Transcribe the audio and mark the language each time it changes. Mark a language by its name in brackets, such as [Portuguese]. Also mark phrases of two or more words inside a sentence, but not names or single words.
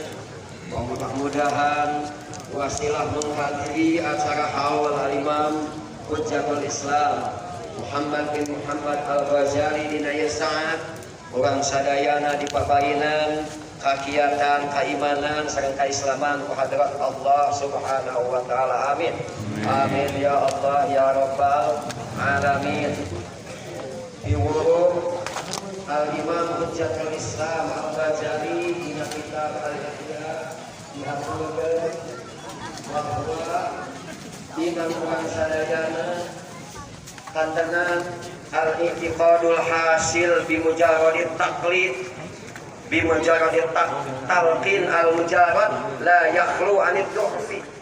[Sundanese] Mudah-mudahan wasilah menghadiri acara haul al-imam Hujjatul Islam Muhammad bin Muhammad al-Ghazali dina saat urang sadayana dipapainan kakiatan, keimanan, sareng keislaman ku hadrat Allah [Arabic] سبحانه وتعالى. [Sundanese] Amin. [Arabic] آمين يا الله يا رب العالمين. [Sundanese] Iwurum Al-Imam Hujjatul Islam Al-Ghazali dina kitab Al-Ihya dihaturkeun bahwa dina urang sadayana kantenan [Arabic] الاعتقاد الحاصل بمجرد التقليد بمجرد التلقين المجرد لا يخلو عن الضعف.